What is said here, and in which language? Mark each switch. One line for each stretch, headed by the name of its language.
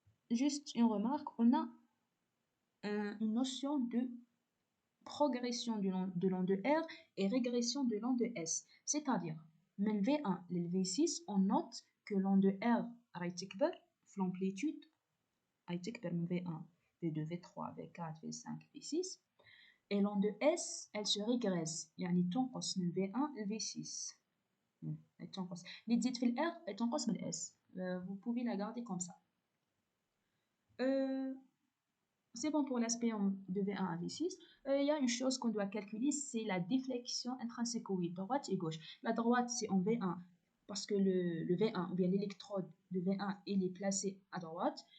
French: Juste une remarque, on a une notion de progression de l'onde R et régression de l'onde S. C'est-à-dire,
Arabic: من V1 لل V6,
French: on note que l'onde R
Arabic: راهي تكبر في
French: l'amplitude
Arabic: تكبر من V1, V2, V3, V4, V5, V6.
French: Et l'on de S, elle se régresse.
Arabic: يعني تنقص من V1 ل V6.
French: Elle
Arabic: تنقص. اللي تزيد في ال R,
French: elle
Arabic: تنقص من ال S.
French: Vous pouvez la garder comme ça. C'est bon pour l'aspect de V1 à V6. Il y a une chose qu'on doit calculer, c'est la déflexion intrinsèque, droite et gauche. La droite, c'est en V1, parce que le V1, ou bien l'électrode de V1, il est placé à droite.